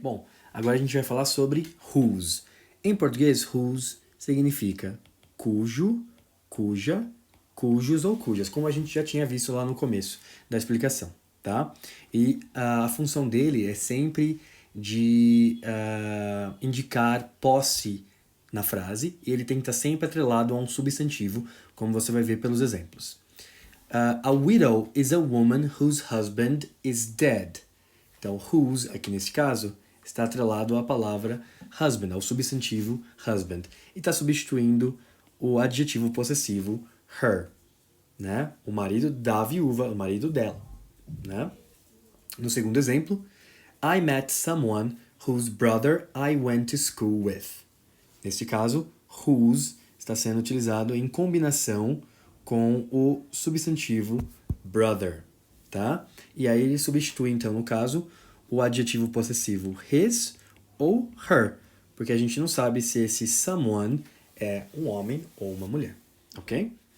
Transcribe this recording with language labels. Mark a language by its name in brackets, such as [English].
[Portuguese] Bom, agora a gente vai falar sobre whose. Em português, whose significa cujo, cuja, cujos ou cujas, como a gente já tinha visto lá no começo da explicação, tá? E a função dele é sempre de indicar posse na frase, e ele tem que estar sempre atrelado a um substantivo, como você vai ver pelos exemplos. [English] A widow is a woman whose husband is dead. [Portuguese] Então, whose, aqui nesse caso, está atrelado à palavra husband, ao substantivo husband, e está substituindo o adjetivo possessivo her, né? O marido da viúva, o marido dela, né? No segundo exemplo, [English] I met someone whose brother I went to school with. [Portuguese] Neste caso, whose está sendo utilizado em combinação com o substantivo brother, tá? E aí ele substitui, então, no caso, o adjetivo possessivo his ou her, porque a gente não sabe se esse someone é um homem ou uma mulher, ok?